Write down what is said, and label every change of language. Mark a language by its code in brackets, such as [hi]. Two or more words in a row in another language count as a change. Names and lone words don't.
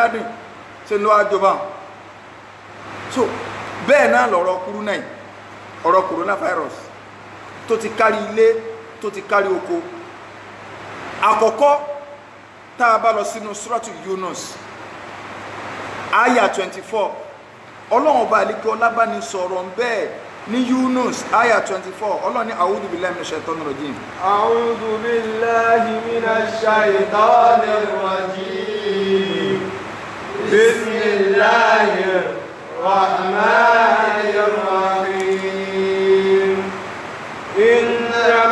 [yo] Laden ṣe lọ́wọ́ àjọba so bẹ́ẹ̀ náà lọ̀rọ̀ kúrú náà ọ̀rọ̀ coronavirus tó ti kárí ilé tó ti kárí oko àkọ́kọ́ tá a bá lọ sínú Suratu Yunus aya 24 Ọlọ́run ọba àlekè ọlábàní sọ̀rọ̀ bẹ́ẹ̀ ní Yunus aya 24 Ọlọ́run ní [ar] أعوذ بالله من الشيطان الرجيم أعوذ بالله من الشيطان الرجيم بسم الله الرحمن الرحيم إن